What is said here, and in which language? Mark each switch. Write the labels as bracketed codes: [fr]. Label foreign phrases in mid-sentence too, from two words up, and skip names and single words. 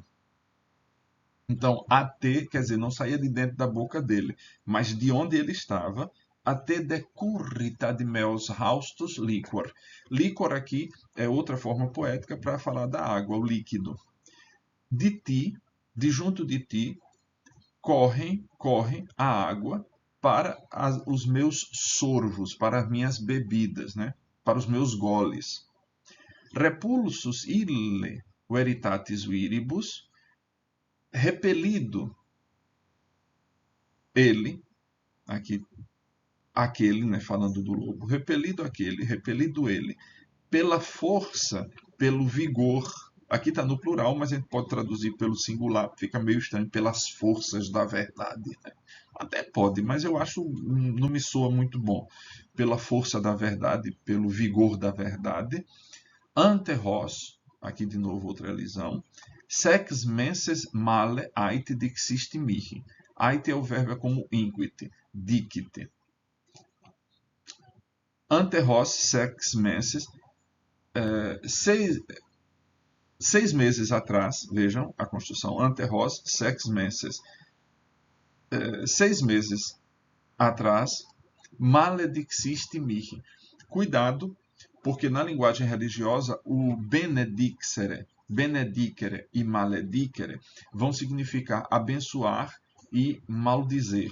[pt] Então, até, quer dizer, não saía de dentro da boca dele, mas de onde ele estava, até decurrita de meus haustos liquor. Liquor aqui é outra forma poética para falar da água, o líquido. De ti, de junto de ti, corre a água para os meus sorvos, para as minhas bebidas, né? Para os meus goles. [la] Repulsus ille veritatis viribus, [pt] repelido ele, aqui, aquele, né, falando do lobo, repelido aquele, repelido ele, pela força, pelo vigor, aqui está no plural, mas a gente pode traduzir pelo singular, fica meio estranho, pelas forças da verdade, né? Até pode, mas eu acho, não me soa muito bom. Pela força da verdade, pelo vigor da verdade. [la] Ante hos, [pt] aqui de novo outra lisão, [la] sex menses male ait dixisti mihi. [pt] Ait é o verbo como inquit, dicite. [la] Ante hos sex menses, [pt] seis meses atrás, vejam a construção, [la] ante hos sex menses, [pt] 6 meses atrás, [la] maledixiste mihi. [pt] Cuidado, porque na linguagem religiosa o benedicere e maledicere vão significar abençoar e maldizer.